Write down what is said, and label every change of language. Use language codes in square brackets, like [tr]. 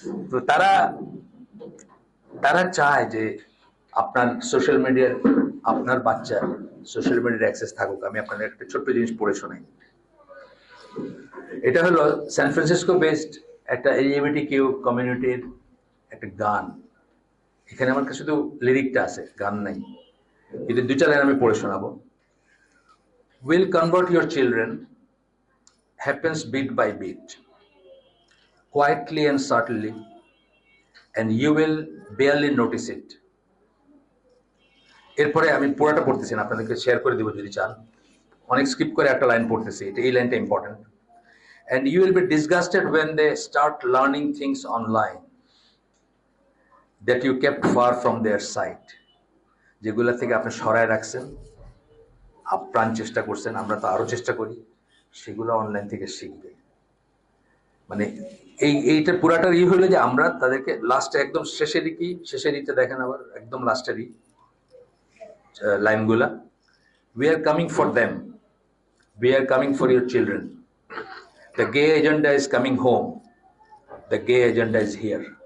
[bn] তো তারা চায় যে আপনার সোশ্যাল মিডিয়ার, আপনার বাচ্চা সোশ্যাল মিডিয়ার অ্যাক্সেস থাকুক। আমি আপনাদের একটা ছোট্ট জিনিস পড়ে শোনাই। এটা হলো সান ফ্রান্সিসকো বেসড একটা এলজিবিটি কিউ কমিউনিটির একটা গান, এখানে আমার কাছে শুধু লিরিকটা আছে, গান নাই, কিন্তু দুইটা লাইন আমি পড়ে শোনাবো। [en] Will convert your children, happens bit by bit, quietly and subtly, and you will barely notice it. [bn] এরপরে আমি পুরোটা পড়তেছি না, আপনাদেরকে শেয়ার করে দিব যদি চান, অনেক স্কিপ করে একটা লাইন পড়তেছি, এটা এই লাইনটা important. [en] And you will be disgusted when they start learning things online that you kept far from their sight. [bn] যেগুলা থেকে আপনি সরায় রাখছেন, আপ্রাণ চেষ্টা করছেন, আমরা তো আরো চেষ্টা করি, সেগুলো অনলাইন থেকে শিখবে। মানে এইটা পুরাটার হলো যে আমরা তাদেরকে লাস্টে একদম শেষের দিকটা দেখেন, আবার একদম লাস্টেরই লাইনগুলা, [en] we are coming for them, we are coming for your children, the gay agenda is coming home, the gay agenda is here.